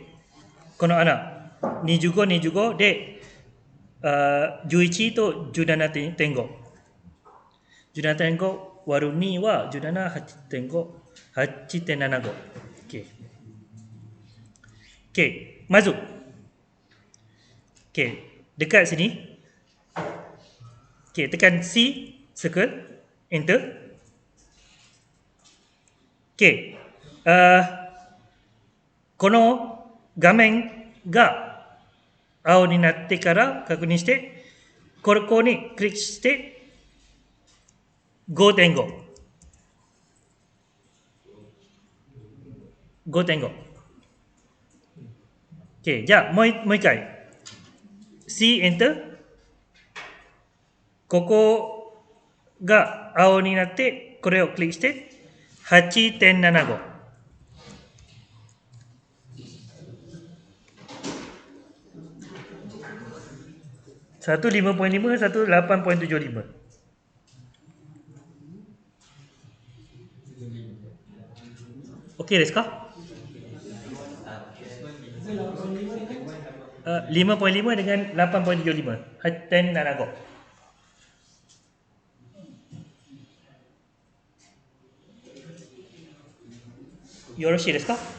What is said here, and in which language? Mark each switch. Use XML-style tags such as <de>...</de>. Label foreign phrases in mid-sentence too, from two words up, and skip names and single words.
<ja>この穴、25、25で、11と17.5。17.5 割る2は17、8.5、8.75。OK。OK。</ja> <ms>まず、OK。dekat sini. OK, tekan C, circle, enter.</ms> <ja>OK、この画面が青になってから確認して、ここにクリックして 5.5。5.5。OK、じゃあもう一回。C、Enter。ここが青になって、これをクリックして、8.75。</ja> <ms>Satu 5.5, satu 8.75.</ms> <ja>Okey ですか?</ja> <ms>5.5 dengan 8.75.</ms> <ja>8.75. よろしいですか?</ja>